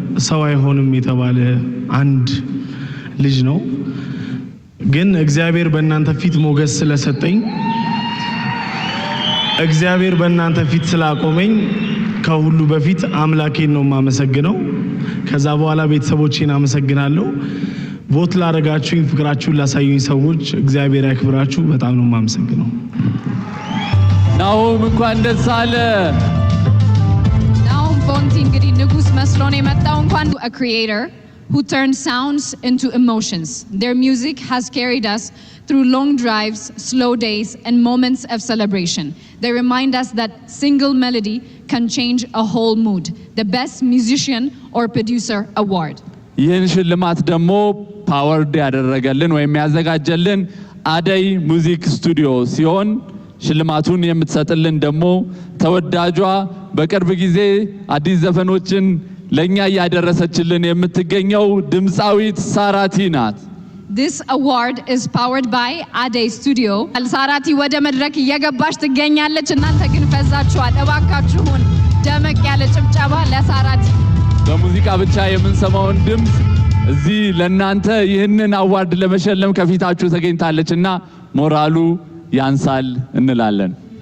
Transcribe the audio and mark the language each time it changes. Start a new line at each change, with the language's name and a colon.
Amharic: ሰው አይሆንም የተባለ አንድ ልጅ ነው። ግን እግዚአብሔር በእናንተ ፊት ሞገስ ስለሰጠኝ እግዚአብሔር በእናንተ ፊት ስላቆመኝ ከሁሉ በፊት አምላኬን ነው የማመሰግነው። ከዛ በኋላ ቤተሰቦቼን አመሰግናለሁ። ቮት ላደረጋችሁኝ፣ ፍቅራችሁን ላሳዩኝ ሰዎች እግዚአብሔር ያክብራችሁ። በጣም ነው የማመሰግነው። ናሆም እንኳን ደስ አለ። ናሆም ፎንቲ እንግዲህ ንጉስ መስሎ ነው የመጣው። እንኳን
English: a creator who turns sounds into emotions. Their music has carried us through long drives, slow days, and moments of celebration. They remind us that single melody can change a whole mood. The Best Musician or Producer Award.
Amharic: ይህን ሽልማት ደግሞ ፓወርድ ያደረገልን ወይም ያዘጋጀልን አደይ ሙዚክ ስቱዲዮ ሲሆን ሽልማቱን የምትሰጥልን ደግሞ ተወዳጇ በቅርብ ጊዜ አዲስ ዘፈኖችን ለኛ ያደረሰችልን የምትገኘው ድምፃዊት ሳራቲ ናት።
English: This award is powered by Aday Studio.
Amharic: ሳራቲ ወደ መድረክ እየገባች ትገኛለች። እናንተ ግን ፈዛችኋል። እባካችሁን ደመቅ ያለ ጭብጨባ ለሳራቲ። በሙዚቃ ብቻ የምንሰማውን ድምፅ እዚህ ለናንተ ይህንን አዋርድ ለመሸለም ከፊታችሁ ተገኝታለችና ሞራሉ ያንሳል እንላለን።